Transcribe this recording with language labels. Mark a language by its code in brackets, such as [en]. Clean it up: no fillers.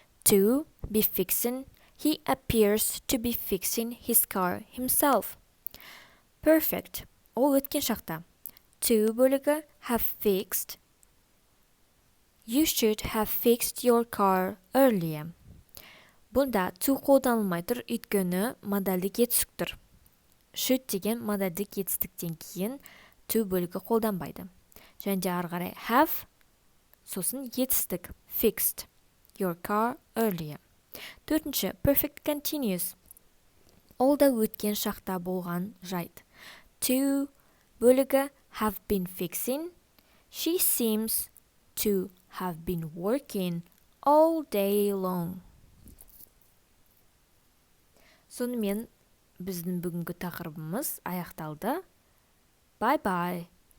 [en] To be fixing. He appears to be fixing his car himself. [kk] Perfect. Ол өткен шақта. [en] To [kk] бөлігі [en] have fixed. You should have fixed your car earlier. [kk] Бұнда to қолданылмай тұр, өйткені модальдік етістік тұр. Should деген модальдік етістіктен кейін to бөлігі қолданбайды. Және де ары қарай have, сосын етістік [en] fixed your car earlier. [kk] Төртінші, perfect continuous. Ол да өткен шақта болған жайт. [en] To [kk] бөлігі [en] have been fixing. She seems to have been working all day long. [kk] Сонымен біздің бүгінгі тақырыбымыз аяқталды. [en] Bye bye.